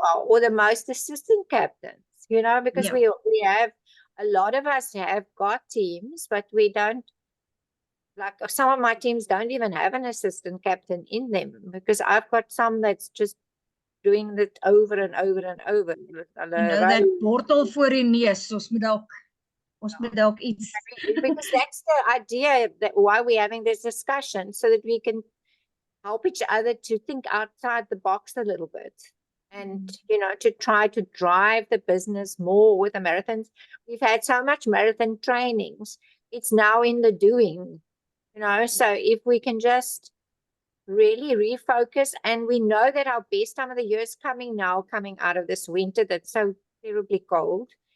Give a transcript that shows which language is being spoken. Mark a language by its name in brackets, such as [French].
[English] Or the most assistant captains, because we have, a lot of us have got teams, but we don't, like some of my teams don't even have an assistant captain in them, because I've got some that's just doing it over and over and over. [Afrikaans] That portal voor die neus, ons moet dalk iets. [English] Because that's the idea, that why we're having this discussion, so that we can help each other to think outside the box a little bit, and to try to drive the business more with the marathons. We've had so much marathon trainings, it's now in the doing, so if we can just really refocus, and we know that our best time of the year is coming out of this winter that's so terribly cold.